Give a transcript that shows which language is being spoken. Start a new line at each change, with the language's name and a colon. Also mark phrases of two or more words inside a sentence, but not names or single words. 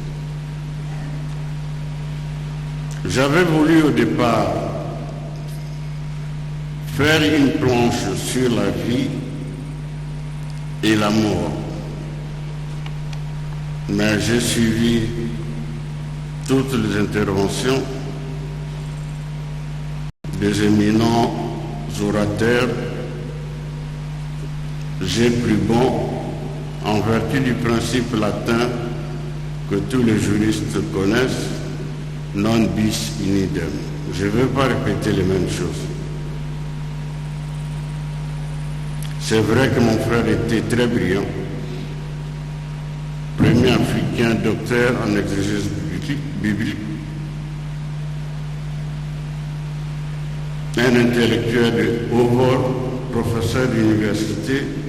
French: J'avais voulu au départ faire une planche sur la vie et la mort, mais j'ai suivi toutes les interventions des éminents orateurs. J'ai cru bon, en vertu du principe latin que tous les juristes connaissent,
Latin: non bis in idem.
French: Je ne veux pas répéter les mêmes choses. C'est vrai que mon frère était très brillant, premier africain docteur en exégèse biblique, un intellectuel de haut vol, professeur d'université.